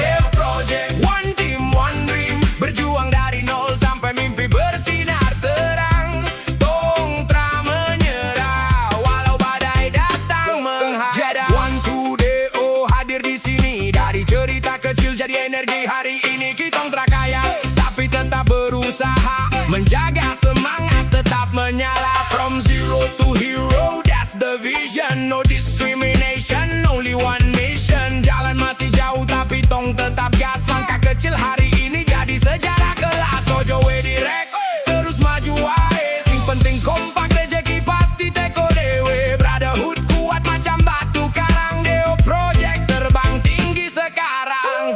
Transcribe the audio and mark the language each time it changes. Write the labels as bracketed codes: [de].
[en] Deo Project, one team, one dream. [id] Berjuang dari nol sampai mimpi bersinar terang. Tong tra menyerah walau badai datang menghadang. One two Deo hadir di sini. Dari cerita kecil jadi energi. Hari ini kitong tra kaya, tapi tetap berusaha menjaga semangat tetap menyala. [en] From zero to hero, that's the vision. No discrimination, only one mission. [id] Jalan masih jauh tapi tong tetap gas. Langkah kecil hari ini jadi sejarah kelas. [jv] Ojo we direk, terus maju wae. Sing penting kompak, rejeki pasti teko dewe. [id] Brotherhood kuat macam batu karang. Deo Project terbang tinggi sekarang.